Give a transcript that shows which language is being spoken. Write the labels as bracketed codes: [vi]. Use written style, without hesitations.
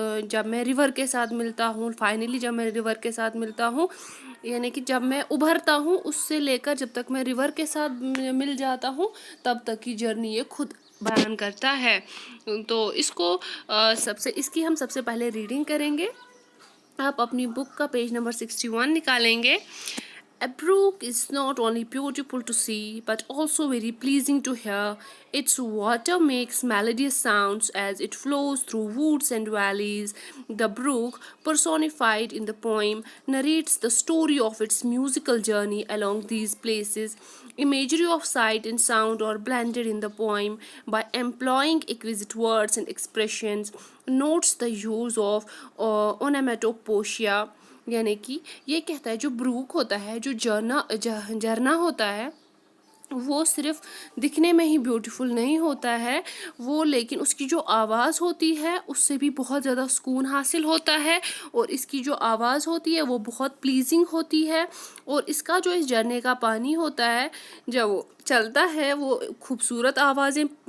[ur] جب میں ریور کے ساتھ ملتا ہوں، فائنلی جب میں ریور کے ساتھ ملتا ہوں، یعنی کہ جب میں ابھرتا ہوں اس سے لے کر جب تک میں ریور کے ساتھ مل جاتا ہوں تب تک کی جرنی یہ خود بیان کرتا ہے۔ تو اس کو اس کی ہم سب سے پہلے ریڈنگ کریں گے۔ آپ اپنی بک کا پیج نمبر 61 نکالیں گے۔ [en] A brook is not only beautiful to see but also very pleasing to hear. Its water makes melodious sounds as it flows through woods and valleys. The brook, personified in the poem, narrates the story of its musical journey along these places. Imagery of sight and sound are blended in the poem by employing exquisite words and expressions. Notes the use of onomatopoeia. [ur] یعنی کہ یہ کہتا ہے جو Brook ہوتا ہے، جو جھرنا ہوتا ہے، وہ صرف دکھنے میں ہی بیوٹیفل نہیں ہوتا ہے، وہ لیکن اس کی جو آواز ہوتی ہے اس سے بھی بہت زیادہ سکون حاصل ہوتا ہے، اور اس کی جو آواز ہوتی ہے وہ بہت پلیزنگ ہوتی ہے، اور اس کا جو اس جھرنے کا پانی ہوتا ہے جب وہ چلتا ہے وہ خوبصورت آوازیں